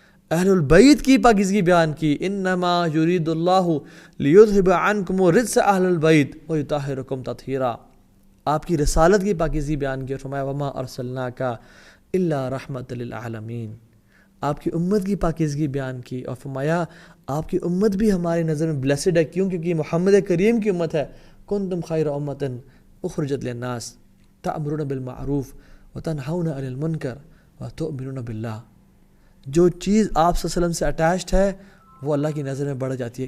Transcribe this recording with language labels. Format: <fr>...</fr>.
<ur>اہل البیت کی پاکیزگی بیان کی,</ur> <ar>انما یرید اللہ لیذھب عنکم الرجس اہل البیت ویطہرکم تطہیرا,</ar> <ur>آپ کی رسالت کی پاکیزگی بیان کی, اور فرمایا</ur> <ar>وما ارسلناک الا رحمۃ للعالمین,</ar> <ur>آپ کی امت کی پاکیزگی بیان کی, اور فرمایا آپ کی امت بھی ہماری نظر میں بلیسڈ ہے, کیوں؟ کیونکہ محمد کریم کی امت ہے.</ur> <ar>کنتم خیر امۃ اخرجت للناس تأمرون بالمعروف وتنہون عن المنکر وتؤمنون باللہ.</ar> <ur>جو چیز آپ صلی اللہ علیہ وسلم سے اٹیچڈ ہے وہ اللہ کی نظر میں بڑھ جاتی ہے.</ur>